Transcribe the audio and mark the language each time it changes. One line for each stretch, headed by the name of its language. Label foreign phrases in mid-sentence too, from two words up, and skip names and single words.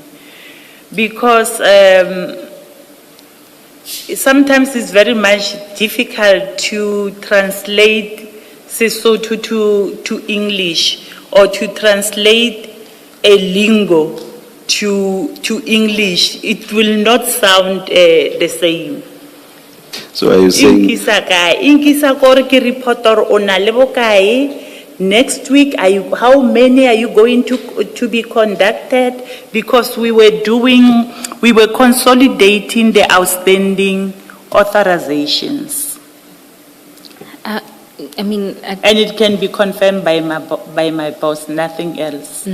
English: Because sometimes it's very much difficult to translate Sesotho to English, or to translate a lingo to English. It will not sound the same. So are you saying,
Southern Sotho: Inkisa kae? Inkisa kore ki reporter ona lebo kae?
English: Next week, how many are you going to be conducted? Because we were consolidating the outstanding authorizations. I mean, And it can be confirmed by my boss, nothing else.